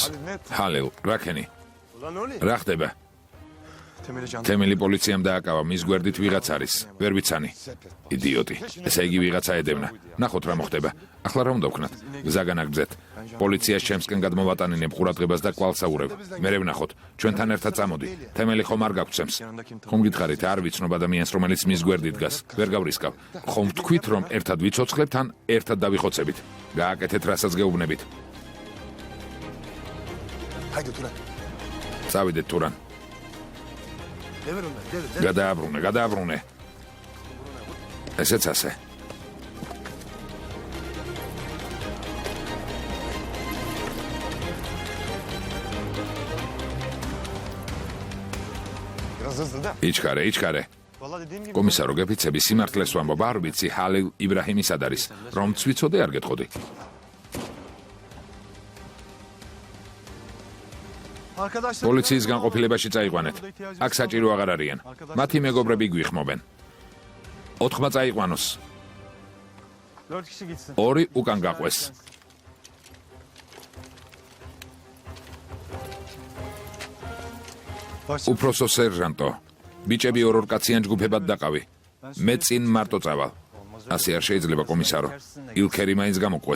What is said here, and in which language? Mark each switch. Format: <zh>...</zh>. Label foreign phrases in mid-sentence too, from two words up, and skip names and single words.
<ka>ჰალილ, რაკენი?</ka> <tr>Ulan ne oluyor?</tr> <ka>რა ხდება?</ka> <tr>Temeli canlı.</tr> <ka>თემელი პოლიციამ დააკავა, მის გვერდით ვიღაც არის. ვერ ვიცანი. იდიოტი. ესე იგი ვიღაცა ედევნა. ნახოთ რა მოხდება. ახლა რა უნდა ვქნათ? გზა განაგრძეთ. პოლიციას ჩემსკენ გადმოვატანინებ ყურადღებას და კვალსაურებ. მერე ვნახოთ. ჩვენთან ერთად წამოდი. თემელი ხომ არ გაგცემს. ხომ გითხარით, არ ვიცნობ ადამიანს, რომელიც მის გვერდით დგას. ვერ გავრისკავ. ხომ თქვით, რომ ერთად ვიცოცხლებთ, ან ერთად დავიხოცებით. გააკეთეთ, რასაც გეუბნებით.</ka> <tr>Haydi Turan.</tr> <ka>წავიდეთ თურან.</ka> <tr>Devir onları. Devir.</tr> <ka>გადააბრუნე. ესეც ასე.</ka> <tr>Biraz hızlı da.</tr> <ka>იჩქარე.</ka> <tr>Vallahi dediğim gibi...</tr> <ka>კომისარო, გეფიცები, სიმართლეს ვამბობ, არ ვიცი ჰალილ იბრაჰიმი სად არის. რომ ცვიცოდე არ გეტყოდი.</ka> <tr>Arkadaşlar...</tr> <ka>პოლიციის განყოფილებაში წაიყვანეთ. აქ საჭირო აღარ არიან. მათი მეგობრები გვიხმობენ. 4 წაიყვანოს.</ka> <tr>4 kişi gitsin.</tr> <ka>2 უკან გაყვეს. უფროსო სერჟანტო, ბიჭები ორ კაციან ჯგუფებად დაყავი. მე წინ მარტო წავალ. ასე არ შეიძლება კომისარო. ილქერი მაინც გამოყვეს.</ka>